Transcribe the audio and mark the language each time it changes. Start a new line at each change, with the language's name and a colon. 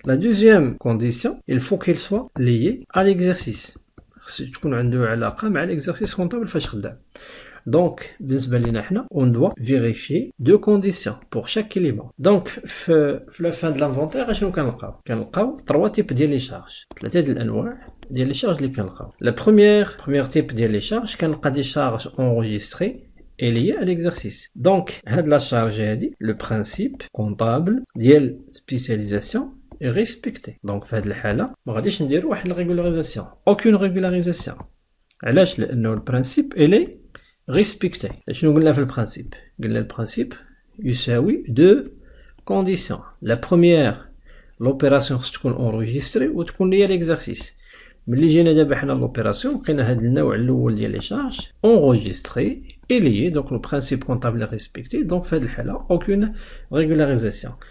French: La deuxième condition, il faut qu'elle soit liée à l'exercice. Si tu as l'exercice comptable, donc, on doit vérifier 2 conditions pour chaque élément. Donc, à la fin de l'inventaire, on a 3 types de charges.
Arabic: 3 الأنواع ديال les charges اللي كنلقاو.
French: La première type ديال les charges
Arabic: كنلقى
French: des charges enregistrées et liées à l'exercice. Donc, هاد la charge هادي le principe comptable ديال spécialisation est respecté.
Arabic: Donc, في هاد الحالة ما غاديش نديرو واحد الريغولاريزاسيون.
French: Aucune régularisation.
Arabic: علاش؟ لأنه البرانسيب
French: il est respecté.
Arabic: شنو قلنا في البرانسيب؟ قلنا البرانسيب يساوي 2 conditions.
French: La première, l'opération
Arabic: خص تكون
French: enregistrée
Arabic: وتكون ليا
French: l'exercice.
Arabic: ملي جينا دابا حنا لوبيراسيون لقينا هاد النوع الاول ديال لي شارج
French: enregistré et lié, donc le principe comptable est respecté.
Arabic: Donc في هاد الحالة
French: aucune régularisation.